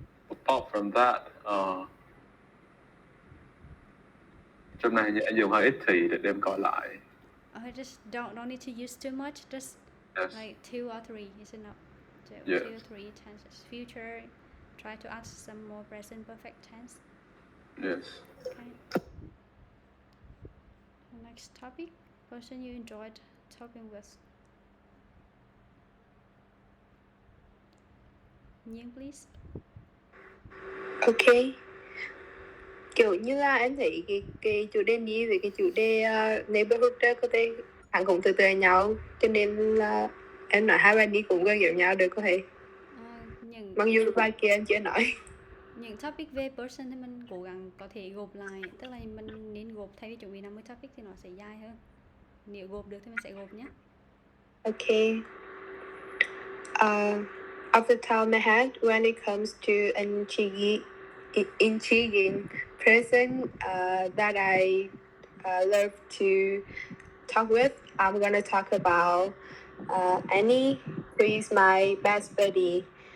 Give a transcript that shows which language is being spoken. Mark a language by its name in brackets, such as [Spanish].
[English] Apart from that, [Vietnamese] trong này anh dùng hơi ít thì để em coi lại. [English] Just don't need to use too much. Just Yes. like 2 or 3 is enough. So Yes. 2 or 3 tenses. Future. Try to add some more present perfect tense. Yes. Okay. The next topic. Person you enjoyed talking with. Nhiên, please. Ok. [Vietnamese] Kiểu như là em thấy cái chủ đề đi về cái chủ đề neighborhood đó có thể hẳn cũng từ từ nhau, cho nên là em nói hai bạn đi cũng gần giống nhau được có thể. Mặc dù bài kia em chưa nói. Những topic về person thì mình cố gắng có thể gộp lại, tức là mình nên gộp, thay vì chuẩn bị 50 topic thì nó sẽ dài hơn. Nếu gộp được thì mình sẽ gộp nhé. [English] Okay. Off the top of my head, when it comes to an intriguing person that I love to talk with, I'm gonna talk about Annie, who is my best buddy.